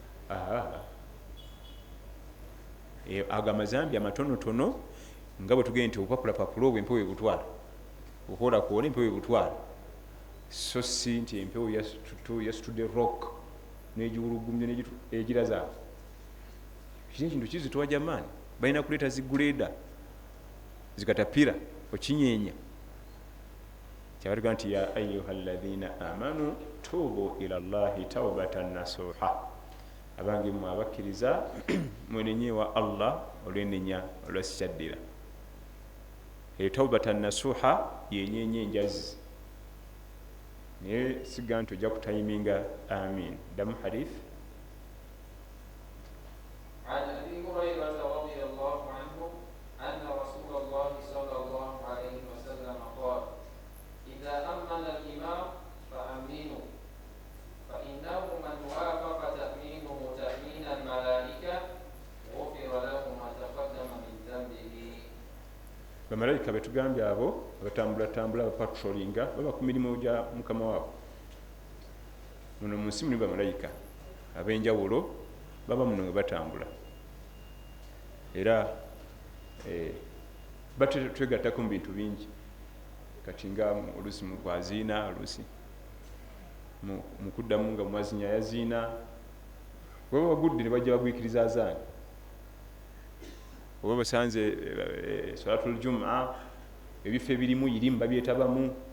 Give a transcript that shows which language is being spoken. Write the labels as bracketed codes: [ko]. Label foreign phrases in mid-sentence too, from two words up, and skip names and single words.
[lg] Ago amazambi amatonotono nga bwe tugende nti opapulapapula obwo empewo ebutwala, okwola empewo ebutwala, so si nti empewo yasitudde rock n'egiwulugumye egiraza. Kino ekintu kizitowa jamaani, balina kuleeta ziguleda zikatapira okinyeenya. Kyabatuga nti [ar] يا أيها الذين آمنوا توبوا إلى الله توبة نصوحا, [lg] abange mmwe abakkiriza mwenenyeewa Allah olwenenya olwasikyaddira. [ar] توبة نصوحا [lg] yenyeenya enjazi, naye siga nti ojja kutayiminga amin. Damu hadith [ar] عن أبي هريرة رضي الله عنه أن رسول الله صلى الله عليه وسلم قال: إذا أمن الإمام فأمنوا، فإنه من وافق تأمينه تأمين الملائكة غفر له ما تقدم من ذنبه. [lg] bamalayika betugambye abo abatambulatambula abapatrolinga baba ku mirimu gya mukama waabo. Muno mu nsi mulimu bamalayika ab'enjawulo baba muno nga batambula, era batwegattako mu bintu bingi, kati nga oluusi mu kwaziina, oluusi mu kuddamu nga mwazinya yaziina, bweba bagudde ne bajja bagwikiriza azaani, oba basanze [ar] صلاة الجمعة [lg] ebifo ebirimu irimu babyetabamu.